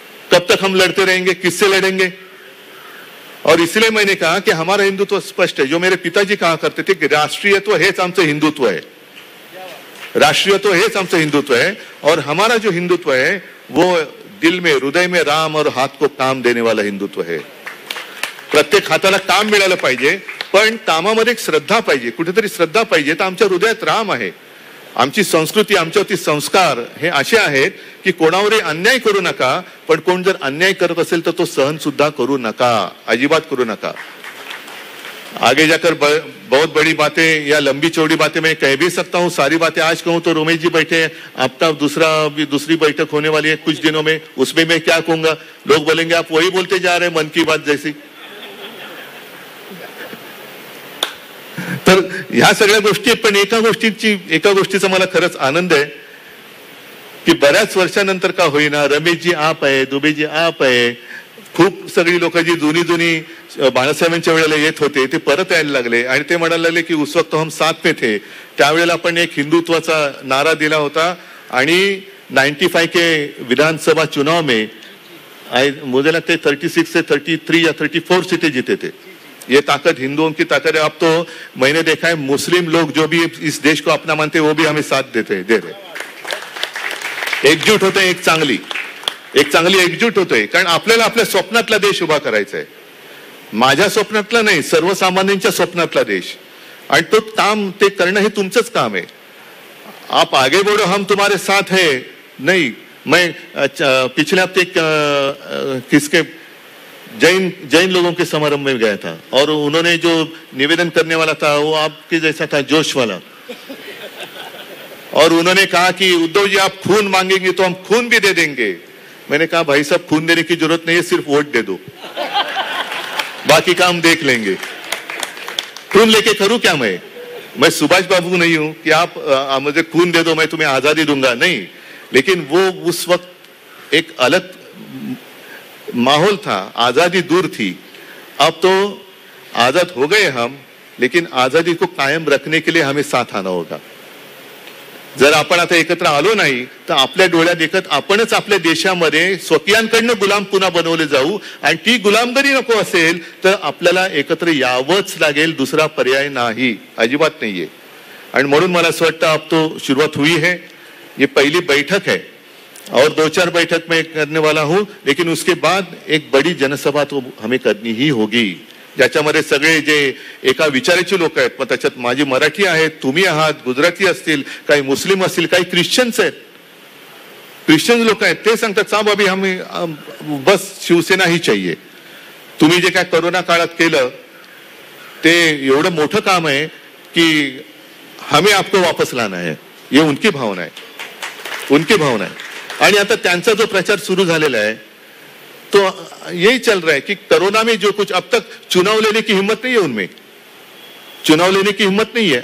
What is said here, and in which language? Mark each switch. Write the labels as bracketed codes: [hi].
[hi] कब तक हम लड़ते रहेंगे? किससे लड़ेंगे? और इसलिए मैंने कहा कि हमारा हिंदुत्व स्पष्ट है। जो मेरे पिताजी कहा करते थे कि राष्ट्रीयत्व [mr] हेच आमचं [hi] हिंदुत्व है, राष्ट्रीयत्व हेच आमचं हिंदुत्व है। और हमारा जो हिंदुत्व है वो दिल में, हृदय में राम और हात को काम देने वाला हिंदुत्व है। [mr] प्रत्येक हाताला काम मिळालं पाहिजे, पण कामामध्ये एक श्रद्धा पाहिजे, कुठेतरी श्रद्धा पाहिजे। तर आमच्या हृदयात राम आहे। आमची संस्कृती, आमच्यावरती संस्कार हे असे आहेत की कोणावरही अन्याय करू नका, पण कोण जर अन्याय करत असेल तर तो सहन सुद्धा करू नका, अजिबात करू नका। [hi] आगे जाकर बहुत बड़ी बातें या लंबी चौड़ी बातें मैं कह भी सकता हूं। सारी बातें आज कहूं तो रमेश जी बैठे हैं, आपका दूसरी बैठक होने वाली है कुछ दिनों में, उसमें मैं क्या कहूंगा? लोग बोलेंगे आप वही बोलते जा रहे हैं मन की बात जैसी। [mr] तर ह्या सगळ्या गोष्टी, पण एका गोष्टीचा मला खरंच आनंद आहे की बऱ्याच वर्षानंतर का होईना रमेशजी आप आहे, दुबेजी आप आहे, खूप सगळी लोक जी जुनी बाळासाहेबांच्या वेळेला येत होते ते परत यायला लागले आणि ते म्हणायला लागले की [hi] उस वक्त हम साथ में थे। [mr] त्यावेळेला आपण एक हिंदुत्वाचा नारा दिला होता आणि [hi] 95 के विधानसभा चुनाव में मुझे लगता है 36 से 33 या 34 सीटें जीते थे। ये ताकत हिंदुओं की ताकत है। अब तो मैंने देखा है मुस्लिम लोग जो भी इस देश को अपना मानते हैं वो भी हमें साथ दे रहे, एकजूट होते हैं, [mr] एक चांगली एकजूट होतोय। कारण आपल्याला आपल्या स्वप्नातला देश उभा करायचा आहे, माझ्या स्वप्नातला नाही, सर्वसामान्यांच्या स्वप्नातला देश। आणि तो काम ते करणं हे तुमचंच काम आहे। [hi] आप आगे बढ़ो, हम तुम्हारे साथ है नहीं। मैं पिछले हफ्ते किसके जैन लोगों के समारोह में गया था और उन्होंने जो निवेदन करने वाला था वो आपके जैसा था, जोश वाला। और उन्होंने कहा कि उद्धव जी आप खून मांगेंगे तो हम खून भी दे देंगे। मैंने कहा भाई साहब खून देने की जरूरत नहीं है, सिर्फ वोट दे दो, बाकी काम देख लेंगे। खून लेके करूं क्या? मैं सुभाष बाबू नहीं हूं कि आप मुझे खून दे दो मैं तुम्हें आजादी दूंगा, नहीं। लेकिन वो उस वक्त एक अलग माहौल था, आजादी दूर थी। अब तो आजाद हो गए हम, लेकिन आजादी को कायम रखने के लिए हमें साथ आना होगा। [mr] जर आपण आता एकत्र आलो नाही तर आपल्या डोळ्यात देखत आपणच आपल्या देशामध्ये स्वकीयांकडनं गुलाम पुन्हा बनवले जाऊ आणि ती गुलामगिरी नको असेल तर आपल्याला एकत्र यावंच लागेल, दुसरा पर्याय नाही, अजिबात नाहीये। आणि म्हणून मला असं वाटतं [hi] अब तो शुरुआत हुई है, ये पहली बैठक है और 2-4 बैठक में करने वाला हूं, लेकिन उसके बाद एक बड़ी जनसभा तो हमें करनी ही होगी, [mr] ज्याच्यामध्ये सगळे जे एका विचाराचे लोक आहेत। मग त्याच्यात माझी मराठी आहेत, तुम्ही आहात, गुजराती असतील, काही मुस्लिम असतील, काही ख्रिश्चन्स आहेत, ख्रिश्चन लोक आहेत। ते सांगतात [hi] साहब अभी हमें बस शिवसेना ही चाहिए। [mr] तुम्ही जे काय कोरोना काळात केलं ते एवढं मोठं काम आहे की [hi] हमें आपको वापस लाना है, ये उनकी भावना है, [mr] उनकी भावना है। आणि आता त्यांचा जो प्रचार सुरू झालेला [hi] है तो यही चल रहा है कि कोरोना में जो कुछ अब तक चुनाव लेने की हिम्मत नहीं है उनमें, चुनाव लेने की हिम्मत नहीं है।